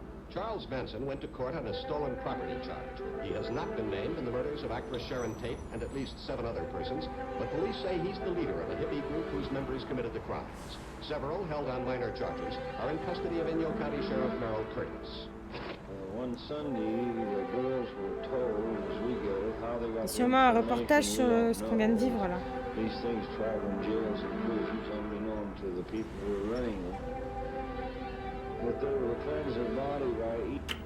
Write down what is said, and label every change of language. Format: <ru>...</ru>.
<en>Charles Benson went to court on a stolen property charge. He has not been named in the murders of actress Sharon Tate and at least 7 other persons, but police say he's the leader of a hippie group whose members committed the crimes. Several, held on minor charges, are in custody of Inyo County Sheriff Merrill Curtis. One Sunday, the girls were told, as we get it, how they got</en> <fr>C'est sûrement un reportage sur ce qu'on vient de vivre là.</fr> <en>These things travel in jails and prisons unbeknown to the people who are running them. But they were cleanse their body by eating.</en>